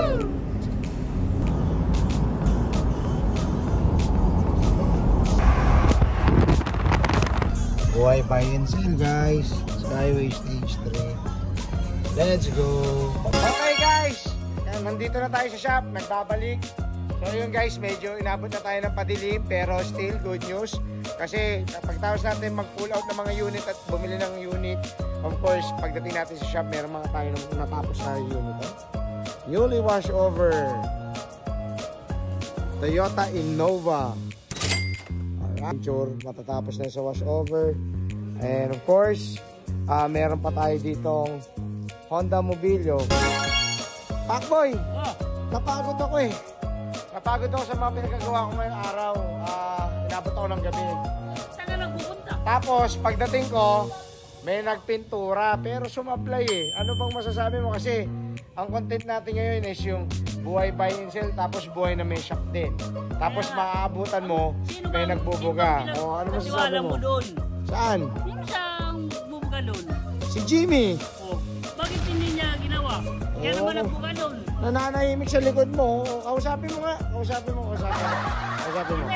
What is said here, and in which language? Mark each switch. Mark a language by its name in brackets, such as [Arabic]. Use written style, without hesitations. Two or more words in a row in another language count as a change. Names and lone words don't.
[English] Buhay buy and sell, guys. Skyway Stage 3. Let's go. [Filipino] Okay guys, yan, nandito na tayo sa shop. Nagbabalik. So yun guys, medyo inabot na tayo ng padilim, pero [English] still good news. [Filipino] Kasi pagtapos natin mag-pull out ng mga unit at bumili ng unit, [English] of course, [Filipino] pagdating natin sa shop, meron mga tayo natapos na unit. [English] Newly wash over Toyota Innova. Sure, [Filipino] matatapos na sa wash over. [English] And of course, [Filipino] meron pa tayo ditong Honda Mobilio. Pakboy! Napagod ako eh. Napagod ako sa mga pinagagawa ko ngayong araw. Inabot ako ng gabi. Saan ka nagpupunta? Tapos, pagdating ko, may nagpintura. Pero sumablay eh. Ano bang masasabi mo? Kasi, ang content natin ngayon is yung buhay [English] buy and sell, [Filipino] tapos buhay na may shop din. Tapos maaabutan mo, may nagbubuga. O, ano masasabi mo? Doon? Saan? Sino siyang bubuga doon? Si Jimmy. Oh, bakit hindi niya ginawa? Kaya naman nagbuga doon. Nananahimik sa likod mo. Kausapin mo nga. Kausapin mo. Kausapin mo.